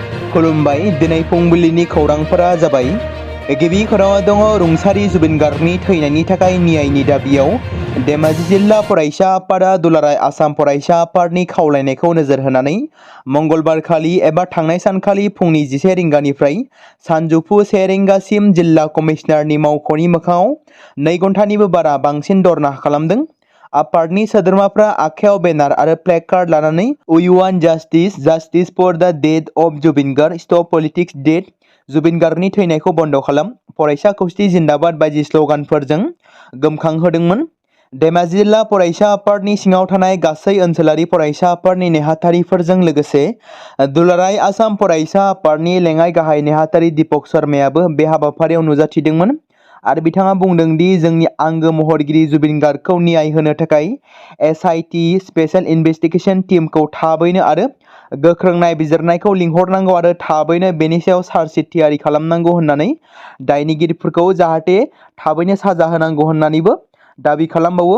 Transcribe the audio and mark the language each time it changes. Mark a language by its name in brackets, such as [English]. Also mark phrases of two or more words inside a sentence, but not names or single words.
[Bodo] खुलुमबाय दिनै फुंबिलिनि खौरांफोरा जाबाय गिबि खौराङाव दङ रुंसारि जुबिन गार्गनि थैनायनि थाखाय न्यायनि दाबियाव धेमाजि जिल्ला फरायसा आफादा दुलाराय आसाम फरायसा आफादनि खावलायनायखौ नोजोर होनानै मंगलबारखालि एबा थांनाय सानखालि फुंनि 11 रिंगानिफ्राय सानजौफु 1 रिंगासिम जिल्ला कमिशनारनि मावख'नि मोखाङाव 2 घन्टानिबो बारा बांसिन धरना खालामदों। आफादनि सोद्रोमाफ्रा आखायाव बेनार आरो प्लेकार्ड लानानै [English] "We want justice, justice for the death of Zubin Garg, stop politics death, [Bodo] जुबिन गार्गनि थैनायखौ बन्द खालाम, फरायसा खौसेथि जिन्दाबाद बायदि स्ल'गानफोरजों गोमखांहोदोंमोन। धेमाजि जिल्ला फरायसा आफादनि सिङाव थानाय गासै ओनसोलारि फरायसा आफादनि नेहाथारिफोरजों लोगोसे दुलाराय आसाम फरायसा आफादनि लेङाइ गाहाय नेहाथारि दीपक शर्मायाबो बे हाबाफारियाव नुजाथिदोंमोन आरो बिथाङा बुंदों दि जोंनि आंगो महरगिरि जुबिन गार्गखौ न्याय होनो थाखाय SIT [English] Special Investigation [Bodo] टीमखौ थाबैनो आरो गोख्रों नायबिजिरनायखौ लिंहरनांगौ आरो थाबैनो बेनि सायाव चार्जशीट थियारि खालामनांगौ होननानै दायनिगिरिफोरखौ जाहाथे थाबैनो साजा होनांगौ होननानैबो दाबि खालामबावो।